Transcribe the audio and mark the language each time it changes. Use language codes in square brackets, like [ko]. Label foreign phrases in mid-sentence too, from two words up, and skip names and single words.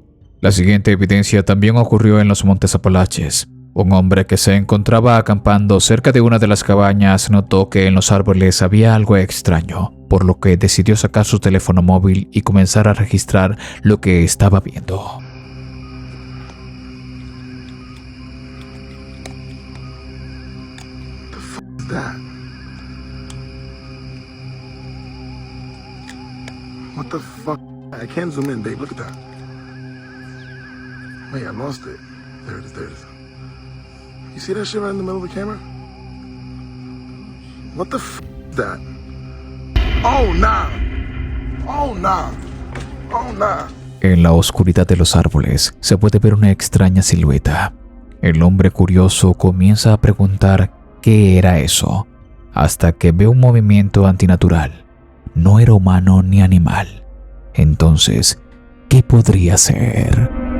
[es] La siguiente evidencia también ocurrió en los Montes Apalaches. Un hombre que se encontraba acampando cerca de una de las cabañas notó que en los árboles había algo extraño, por lo que decidió sacar su teléfono móvil y comenzar a registrar lo que estaba viendo. [en] What the fuck? I can't zoom in, babe. Look at that. Wait, I lost it. There it is, there it is. You see that shit right in the middle of the camera? What the f is that? Oh, nah. Oh, nah. Oh, nah. [es] En la oscuridad de los árboles se puede ver una extraña silueta. El hombre curioso comienza a preguntar qué era eso, hasta que ve un movimiento antinatural. No era humano ni animal. Entonces, ¿qué podría ser?